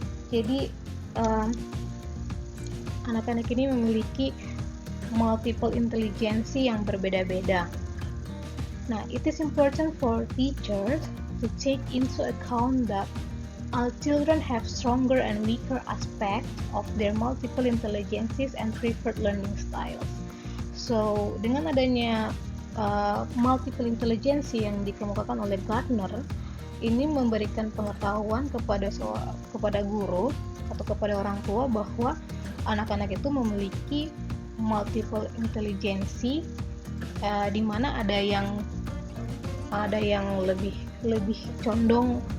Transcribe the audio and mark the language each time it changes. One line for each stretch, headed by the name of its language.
Indonesian: Jadi anak-anak ini memiliki multiple intelligensi yang berbeda-beda.
English: Nah, it is important for teachers to take into account that all children have stronger and weaker aspects of their multiple intelligences and preferred learning styles.
Indonesian: So, dengan adanya multiple intelligency yang dikemukakan oleh Gardner, ini memberikan pengetahuan kepada guru atau kepada orang tua bahwa anak-anak itu memiliki multiple intelligency, di mana ada yang lebih condong